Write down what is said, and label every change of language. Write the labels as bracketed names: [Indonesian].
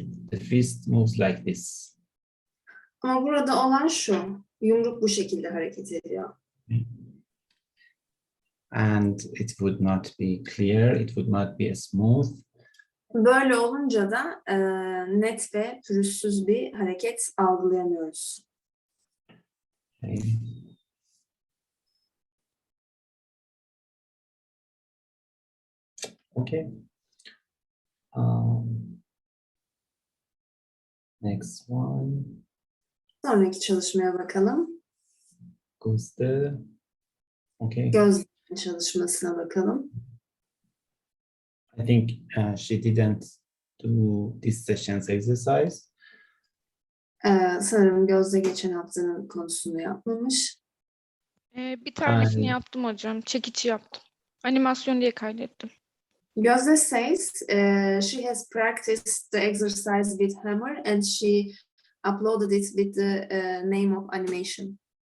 [English] The fist moves like this. [Turkish] Ama burada olan şu, yumruk bu şekilde hareket ediyor. [English] And it would not be clear, it would not be smooth. [Turkish] Böyle olunca da net ve pürüzsüz bir hareket algılayamıyoruz. [English] Okay. Okay. Next one. [Turkish] Sonraki çalışmaya bakalım. [English] Gözde. Okay. [Turkish] Göz çalışmasına bakalım. [English] I think she didn't do this session's exercise. [Turkish] Sanırım Gözde geçen haftanın konusunu yapmamış. Bir tanesini yaptım hocam. Çekici yaptım. Animasyon diye kaydettim. [English] Gözde says she has practiced the exercise with hammer and she uploaded it with the name of animation.